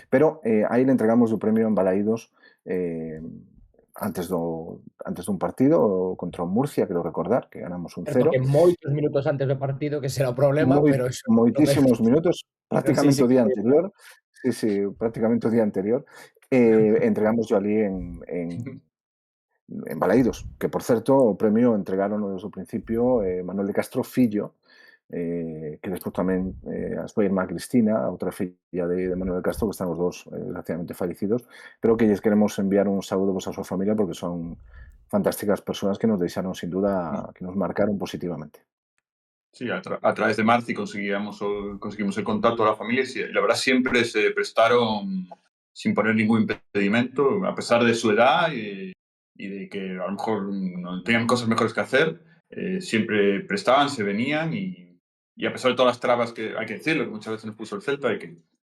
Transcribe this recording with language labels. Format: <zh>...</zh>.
<gl>Pero aí le entregamos o premio en Balaídos antes dun partido contra o Murcia, quero recordar, que ganamos 1-0. Que moitos minutos antes do partido, que será o problema, pero eso... Moitísimos minutos, prácticamente sí, o día anterior. Sí, prácticamente o día anterior. Entregamos yo ali en Balaídos, que por certo o premio entregaron desde o principio Manuel de Castro fillo, que despois tamén a súa irmá Cristina, a outra filla de Manuel de Castro, que están os dous desgraciadamente fallecidos, pero que lles queremos enviar un saúdo a súa familia porque son fantásticas persoas que nos deixaron sin duda, que nos marcaron positivamente.</gl> <es>Sí, a través de Marci conseguimos el contacto a la familia y la verdad siempre se prestaron sin poner ningún impedimento, a pesar de su edad y de que a lo mejor no tenían cosas mejores que hacer, siempre prestaban, se venían y a pesar de todas las trabas que hay que decirlo, que muchas veces nos puso el Celta y que el</es>